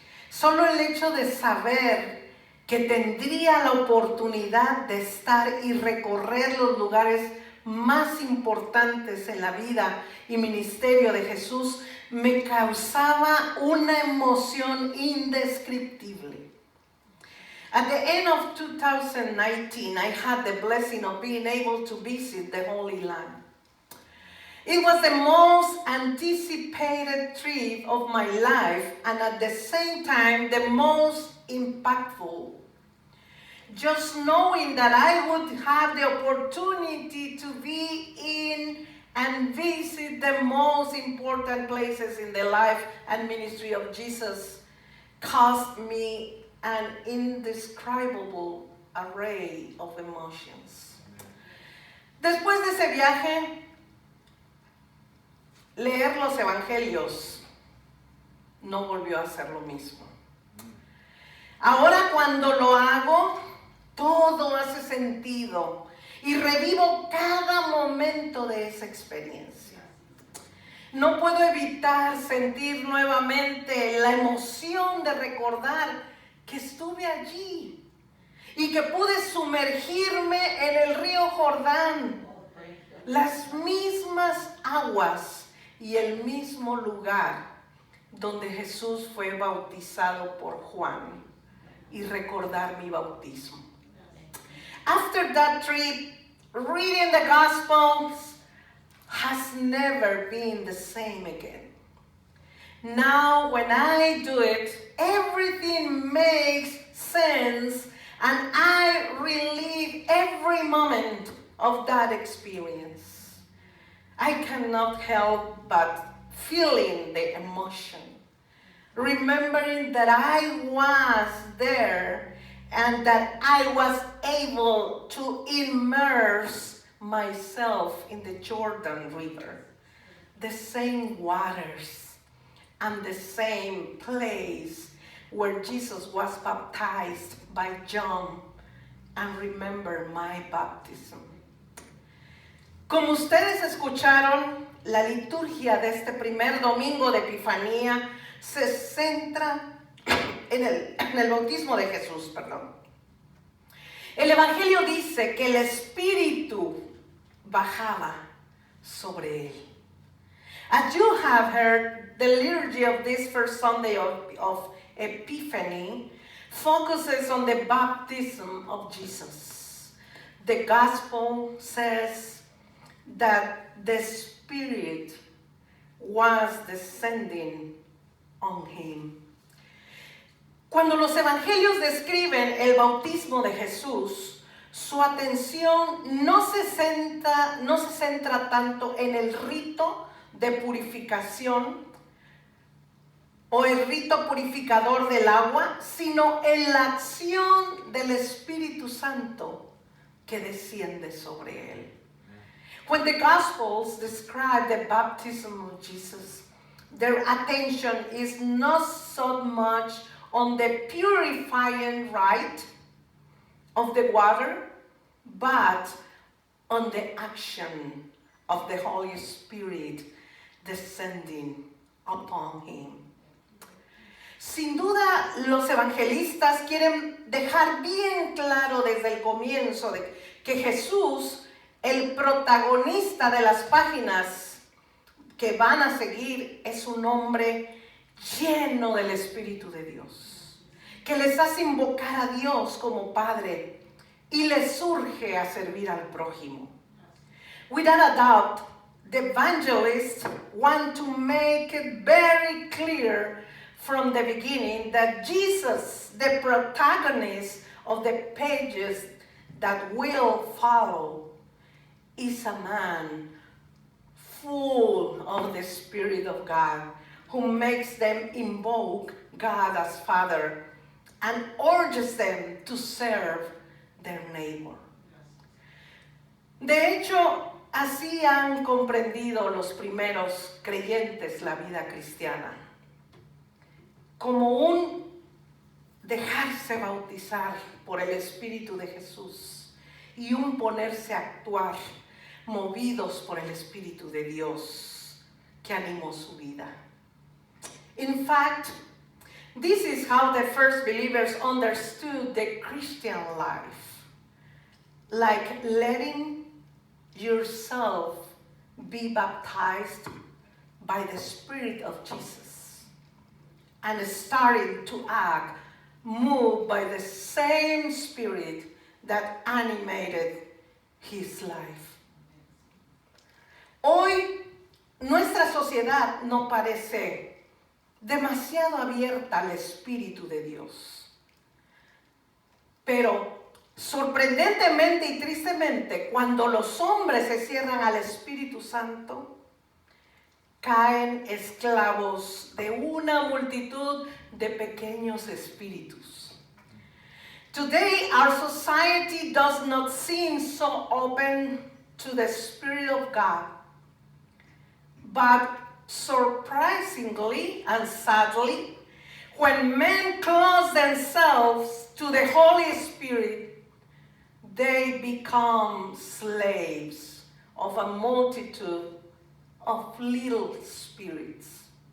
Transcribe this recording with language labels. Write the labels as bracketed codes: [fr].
[es] Solo el hecho de saber que tendría la oportunidad de estar y recorrer los lugares más importantes en la vida y ministerio de Jesús me causaba una emoción indescriptible. [en] At the end of 2019, I had the blessing of being able to visit the Holy Land. It was the most anticipated trip of my life and at the same time the most impactful. Just knowing that I would have the opportunity to be in and visit the most important places in the life and ministry of Jesus caused me an indescribable array of emotions. [es] Después de ese viaje, leer los evangelios no volvió a ser lo mismo. Ahora cuando lo hago, todo hace sentido y revivo cada momento de esa experiencia. No puedo evitar sentir nuevamente la emoción de recordar que estuve allí y que pude sumergirme en el río Jordán, las mismas aguas y el mismo lugar donde Jesús fue bautizado por Juan, y recordar mi bautismo. [en] After that trip, reading the Gospels has never been the same again. Now, when I do it, everything makes sense and I relive every moment of that experience. I cannot help but feeling the emotion, remembering that I was there and that I was able to immerse myself in the Jordan River, the same waters and the same place where Jesus was baptized by John, and remember my baptism. [es] Como ustedes escucharon, la liturgia de este primer domingo de Epifanía se centra en el bautismo de Jesús, El Evangelio dice que el Espíritu bajaba sobre él. [en] As you have heard, the liturgy of this first Sunday of Epiphany focuses on the baptism of Jesus. The Gospel says that the Spirit was descending on him. [es] Cuando los evangelios describen el bautismo de Jesús, su atención no se centra tanto en el rito de purificación o el rito purificador del agua, sino en la acción del Espíritu Santo que desciende sobre él. [en] When the Gospels describe the baptism of Jesus, their attention is not so much on the purifying rite of the water, but on the action of the Holy Spirit descending upon him. [es] Sin duda, los evangelistas quieren dejar bien claro desde el comienzo de que Jesús, el protagonista de las páginas que van a seguir, es un hombre lleno del Espíritu de Dios, que les hace invocar a Dios como Padre y les urge a servir al prójimo. [en] Without a doubt, the evangelists want to make it very clear from the beginning that Jesus, the protagonist of the pages that will follow, is a man full of the Spirit of God, who makes them invoke God as Father and urges them to serve their neighbor. [es] De hecho, así han comprendido los primeros creyentes la vida cristiana, como un dejarse bautizar por el Espíritu de Jesús y un ponerse a actuar movidos por el Espíritu de Dios que animó su vida. [en] In fact, this is how the first believers understood the Christian life, like letting yourself be baptized by the Spirit of Jesus and starting to act moved by the same Spirit that animated his life. [es] Hoy nuestra sociedad no parece demasiado abierta al Espíritu de Dios, pero sorprendentemente y tristemente, cuando los hombres se cierran al Espíritu Santo, caen esclavos de una multitud de pequeños espíritus. [en] Today, our society does not seem so open to the Spirit of God, but surprisingly and sadly, when men close themselves to the Holy Spirit, they become slaves of a multitude of little spirits.